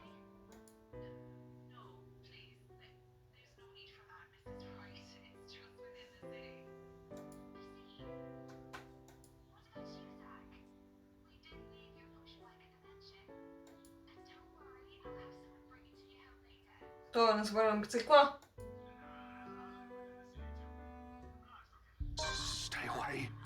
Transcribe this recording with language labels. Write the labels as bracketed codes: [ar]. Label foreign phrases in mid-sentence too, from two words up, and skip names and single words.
[en] No, please. There's no need for that, Mrs. Wright. It's just within the city. I see. What about you, Zach? We didn't leave your push bike at the mansion. And don't worry, I'll have someone bring it to you home later. [sr] to ne zaboravim bicikla. [en] Stay away.